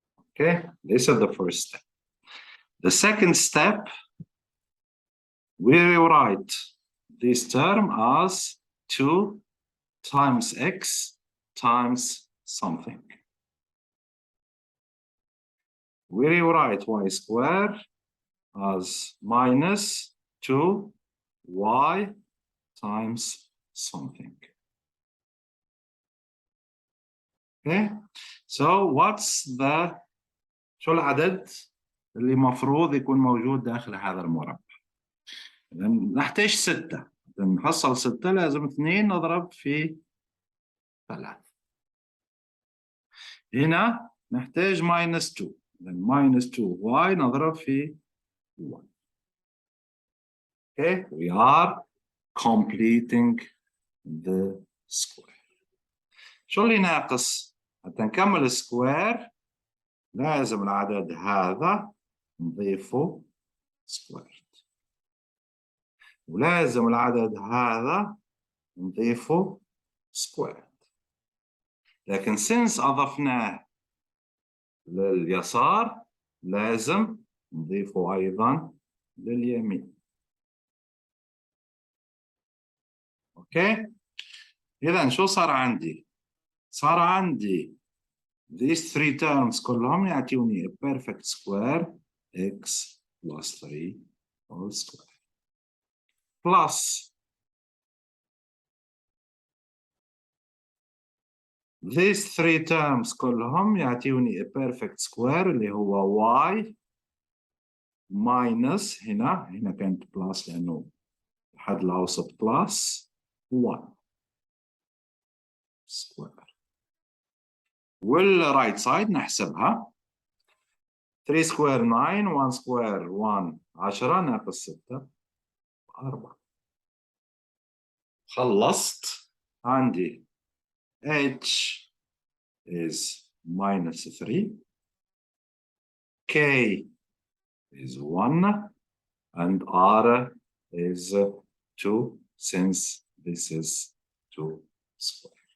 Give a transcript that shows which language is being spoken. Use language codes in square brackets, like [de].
[en] Okay, this is the first step. The second step, we rewrite this term as 2 times x times something. We rewrite y square as minus 2y times something. Okay, so what's the [ar] شو العدد اللي مفروض يكون موجود داخل هذا المربع؟ نحتاج 6. نحصل 6 لازم 2 نضرب في 3. هنا نحتاج minus 2. minus 2y نضرب في 1. [en] Okay, we are completing the square. [ar] شو اللي ناقص؟ حتى نكمل السكوير لازم العدد هذا نضيفه سكوير، ولازم العدد هذا نضيفه سكوير. لكن [en] since [ar] أضفناه لليسار لازم نضيفه أيضا لليمين. أوكي؟ إذا شو صار عندي؟ [en] صار عندي these 3 terms [ar] كلهم يعطوني [en] a perfect square x plus 3 whole square plus these 3 terms [ar] كلهم يعطوني [en] a perfect square [ar] اللي هو [en] y minus [ar] هنا كانت [en] plus [ar] لأنه الحد الأوسط [en] plus 1 square. [ar] والرايت سايد نحسبها 3 سكوير 9 1 سكوير 1 10 ناقص 6 4. خلصت عندي [en] h is minus 3 K is 1 and R is 2 since this is 2 square.